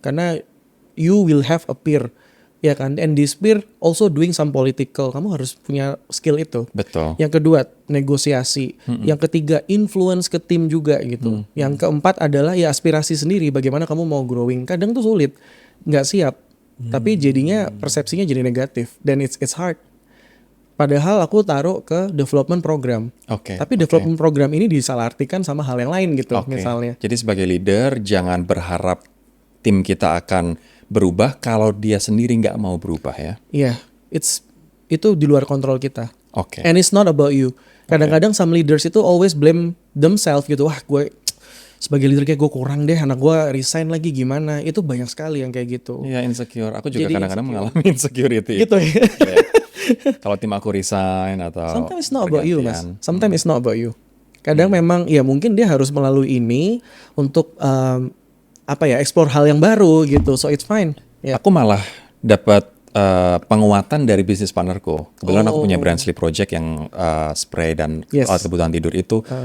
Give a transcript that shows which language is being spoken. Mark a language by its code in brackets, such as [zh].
[id] Karena [en] you will have a peer, [id] ya kan? [en] And this peer also doing some political. [id] Kamu harus punya skill itu. Betul. Yang kedua, negosiasi. Yang ketiga, influence ke tim juga gitu. Yang keempat adalah ya aspirasi sendiri. Bagaimana kamu mau growing. Kadang tuh sulit, nggak siap. Tapi jadinya persepsinya jadi negatif. [en] Dan it's hard. [id] Padahal aku taruh ke development program. Tapi development program ini disalahartikan sama hal yang lain gitu misalnya. Jadi sebagai leader jangan berharap tim kita akan berubah kalau dia sendiri nggak mau berubah ya. Iya, itu di luar kontrol kita. Oke. [en] And it's not about you. [id] Kadang-kadang [en] some leaders [id] itu [en] always blame themselves [id] gitu. Wah, gue sebagai leader kayak gue kurang deh, anak gue resign lagi gimana. Itu banyak sekali yang kayak gitu. Iya, insecure. Aku juga Jadi kadang-kadang insecure. mengalami insecurity. Gitu ya. Iya. Kalau tim aku resign atau [en] Sometimes it's not about you, Mas. [id] pergantian. [en] Sometimes it's not about you. [id] Kadang memang ya mungkin dia harus melalui ini untuk explore hal yang baru gitu. [en] So it's fine. [id] Ya. Aku malah dapat penguatan dari bisnis partnerku. Kebetulan aku punya brand sleep project yang spray dan [en] Yes. [id] alat kebutuhan tidur itu.